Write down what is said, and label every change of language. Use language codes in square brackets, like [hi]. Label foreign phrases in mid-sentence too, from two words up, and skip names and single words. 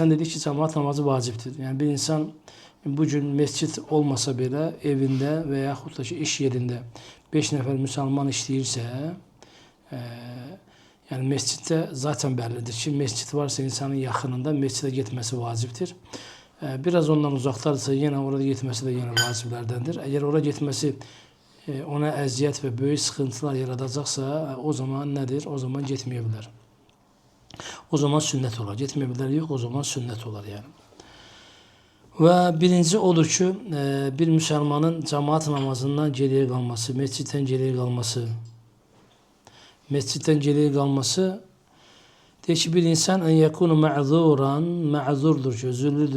[tr] Sen dedik ki cemaat namazı vaciptir. Yani bir insan bugün mescit olmasa bile evinde veya iş yerinde 5 nefer Müslüman işleyirse yani mescitte zaten bellidir ki mescit varsa insanın yakınında mescide gitmesi vaciptir. [az] Biraz ondan uzaqdadırsa yenə orada getməsi də yenə vaciblərdəndir. Əgər ora getməsi ona əziyyət və böyük sıxıntılar yaradacaqsa, o zaman nədir? O zaman getməyə bilər. O zaman sünnət olar. Getməyə bilər yox, o zaman sünnət olar yəni. Və birinci odur ki, bir müsəlmanın cəmaat namazından geriyə qalması, məsciddən geriyə qalması, deyir ki, bir insan ən yəkunu mə'zuran, mə'zurdur ki, üzürlüdür.